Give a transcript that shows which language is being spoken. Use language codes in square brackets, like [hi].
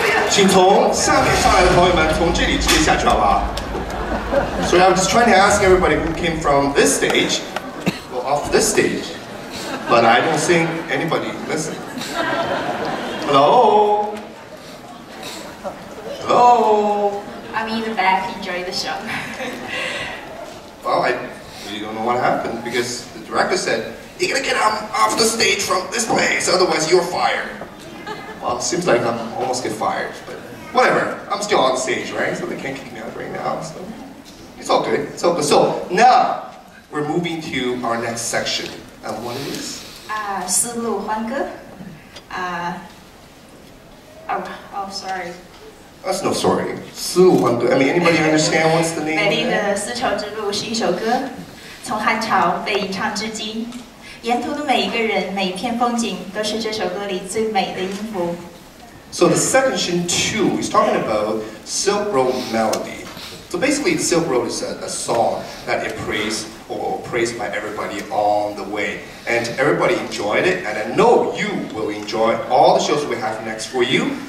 [zh] 请从下面上来的朋友们从这里直接下去好不好？ [en] So I'm just trying to ask everybody who came from this stage, well, off this stage, but I don't think anybody listening. Hello? Hello? I'm in the back, enjoy the show. Well, I really don't know what happened because the director said, you're gonna get off the stage from this place, otherwise you're fired. Well, it seems like I'm almost get fired, but whatever. I'm still on stage, right? So they can't kick me out right now, so it's all good, it's all good. So now, we're moving to our next section. And what it is? [zh] 丝路欢歌。 [en] Oh, sorry. That's no story. 丝路欢歌. I mean, anybody understand what's the name? [zh] 美丽的丝绸之路是一首歌，从汉朝被吟唱至今，沿途的每一个人、每一片风景，都是这首歌里最美的音符。 [en] So the section 2 is talking about Silk Road melody. So basically, the Silk Road is a song that is praised by everybody on the way, and everybody enjoyed it. And I know you will enjoy all the shows we have next for you.